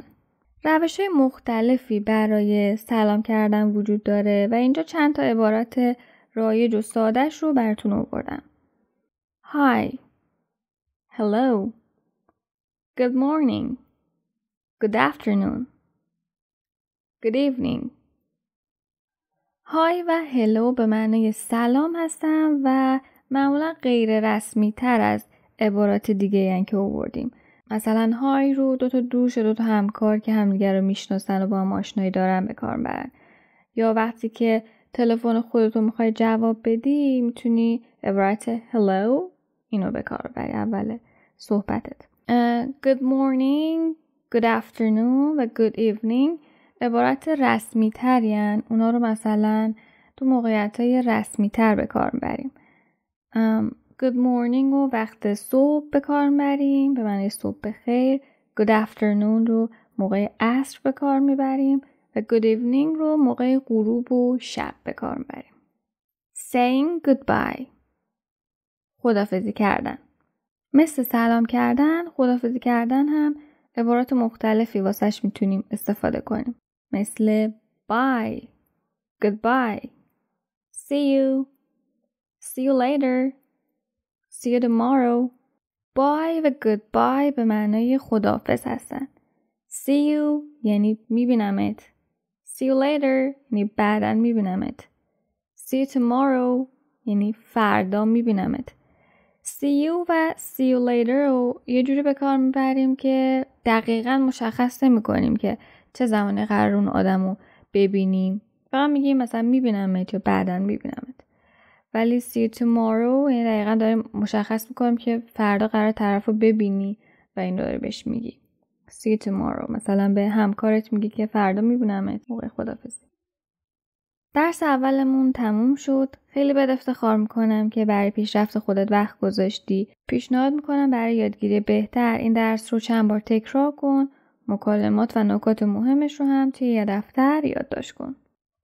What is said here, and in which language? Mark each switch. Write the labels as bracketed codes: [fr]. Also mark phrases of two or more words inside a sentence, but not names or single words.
[fa] روش‌های مختلفی برای سلام کردن وجود داره و اینجا چند تا عبارت رایج و ساده‌اش رو براتون آوردم. [en] Hi. Hello. Good morning. Good afternoon. Good evening. [fa] های و هلو به معنی سلام هستن و معمولا غیر رسمی تر از عبارات دیگه هن که آوردیم. مثلا های رو دوتا دوست یا دوتا همکار که همدیگر رو میشناسن و با هم آشنایی دارن به کار برن. یا وقتی که تلفن خودتو میخوای جواب بدی میتونی عبارت hello اینو به کار بری اول صحبتت. [en] Good morning, good afternoon [fa] و [en] good evening [fa] عبارت رسمی ترین. اونا رو مثلا تو موقعیت‌های رسمی تر به کار میبریم. [en] Good morning [fa] رو وقت صبح به کار میبریم به معنی صبح بخیر. [en] Good afternoon [fa] رو موقع عصر به کار میبریم و [en] good evening [fa] رو موقع غروب و شب به کار میبریم. [en] Saying goodbye [fa] خداحافظی کردن. مثل سلام کردن، خداحافظی کردن هم عبارات مختلفی واسش میتونیم استفاده کنیم. [en] مثل bye, goodbye, see you later, see you tomorrow. [fa] Bye و goodbye به معنای خداحافظ هستن. [en] See you [fa] یعنی میبینمت. [en] See you later [fa] یعنی بعداً میبینمت. [en] See you tomorrow [fa] یعنی فردا میبینمت. [en] See you [fa] و [en] see you later [fa] رو یه جوری به کار میبریم که دقیقاً مشخص نمی کنیم که چه زمانی قرار اون آدم رو ببینیم. فقط میگیم مثلا میبینمت یا بعداً میبینمت. ولی [en] see you tomorrow [fa] یعنی دقیقاً داریم مشخص میکنیم که فردا قرار طرف رو ببینی و این داره بهش میگی. [en] See you tomorrow. [fa] مثلا به همکارت میگی که فردا میبینمت موقع خداحافظی. درس اولمون تموم شد. خیلی بهت افتخار میکنم که برای پیشرفت خودت وقت گذاشتی. پیشنهاد میکنم برای یادگیری بهتر این درس رو چند بار تکرار کن. مکالمات و نکات مهمش رو هم توی یه دفتر یادداشت کن.